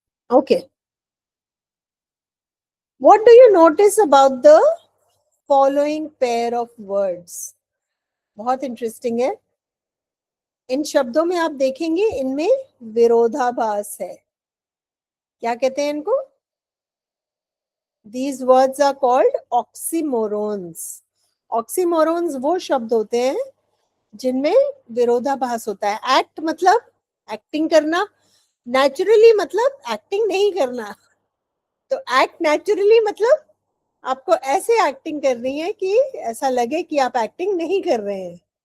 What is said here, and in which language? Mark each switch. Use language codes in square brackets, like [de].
[en] Okay, what do you notice about the following pair of words? [hi] बहुत interesting है। इन शब्दों में आप देखेंगे इनमें विरोधाभास है। क्या कहते हैं इनको? [en] These words are called oxymorons. [hi] Oxymorons वो शब्द होते हैं जिनमें विरोधाभास होता है। एक्ट मतलब एक्टिंग करना, नेचुरली मतलब एक्टिंग नहीं करना। तो एक्ट नेचुरली मतलब आपको ऐसे एक्टिंग करनी है कि ऐसा लगे कि आप एक्टिंग नहीं कर रहे हैं।